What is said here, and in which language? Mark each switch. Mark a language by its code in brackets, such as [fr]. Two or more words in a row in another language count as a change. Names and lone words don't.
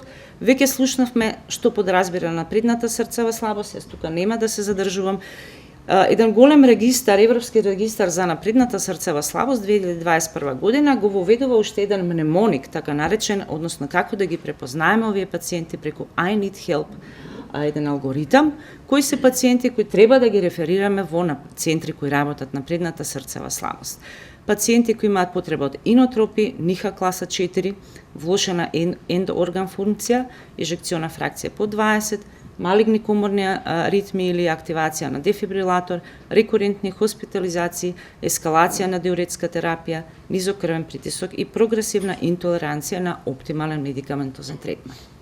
[mk] Веќе слушнавме што подразбира напредната срцева слабост, јас тука нема да се задржувам. Еден голем регистар, Европски регистар за напредната срцева слабост 2021 година го воведува уште еден мнемоник, така наречен, односно како да ги препознаеме овие пациенти преку [en] I need help, [mk] еден алгоритам, кои се пациенти кои треба да ги реферираме во центри кои работат напредната срцева слабост. Пациенти кои имаат потреба од инотропи, ниха класа 4, влошена ендорган функција, ежекциона фракција под 20, малигни коморни ритми или активација на дефибрилатор, рекурентни хоспитализации, ескалација на диуретска терапија, низок крвен притисок и прогресивна интолеранција на оптимален медикаментозен третман.